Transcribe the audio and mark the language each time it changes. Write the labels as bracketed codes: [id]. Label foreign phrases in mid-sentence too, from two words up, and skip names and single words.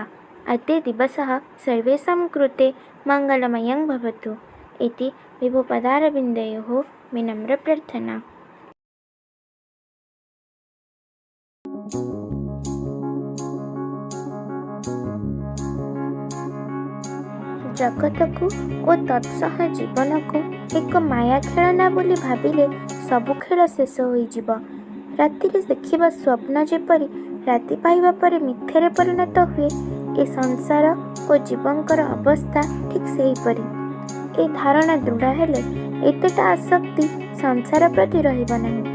[sa] अद्य दिवसः सर्वेषां कृते मङ्गलमयं भवतु इति विभुपदारविन्दयोः विनम्रप्रार्थना। [or] ଜଗତକୁ ଓ ତତ୍ସହ ଜୀବନକୁ ଏକ ମାୟା ଖେଳନା ବୋଲି ଭାବିଲେ ସବୁ ଖେଳ ଶେଷ ହୋଇଯିବ। ରାତିରେ ଦେଖିବା ସ୍ୱପ୍ନ ଯେପରି ରାତି ପାଇବା ପରେ ମିଥ୍ୟାରେ ପରିଣତ ହୁଏ, ଏ ସଂସାର ଓ ଜୀବନକର ଅବସ୍ଥା ଠିକ ସେହିପରି। ଏ ଧାରଣା ଦୃଢ଼ ହେଲେ ଏତେଟା ଆସକ୍ତି ସଂସାର ପ୍ରତି ରହିବ ନାହିଁ।